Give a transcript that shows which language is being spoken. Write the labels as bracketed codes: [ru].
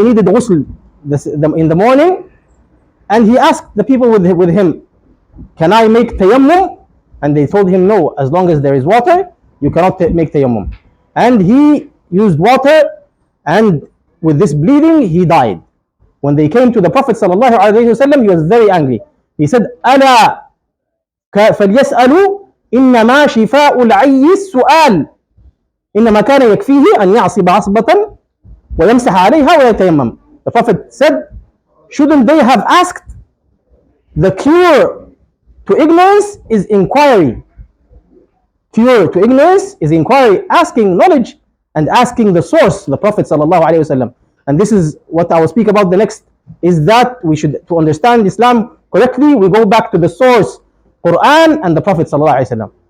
[en] He needed ghusl in the morning, and he asked the people with him, can I make tayammum? And they told him, no, as long as there is water you cannot make tayammum. And he used water, and with this bleeding he died. When they came to the Prophet sallallahu alaihi wasallam, he was very angry. He said, [ar] ألا فليسألوا إنما شفاء العي السؤال إنما كان يكفيه أن يعصب عصبة ويمسح عليها ويتيمم. [en] The Prophet said, shouldn't they have asked? The cure to ignorance is inquiry. Cure to ignorance is inquiry, asking knowledge and asking the source, the Prophet sallallahu alaihi wasallam. And this is what I will speak about the next, is that we should, to understand Islam correctly, we go back to the source, Quran and the Prophet sallallahu alaihi wasallam.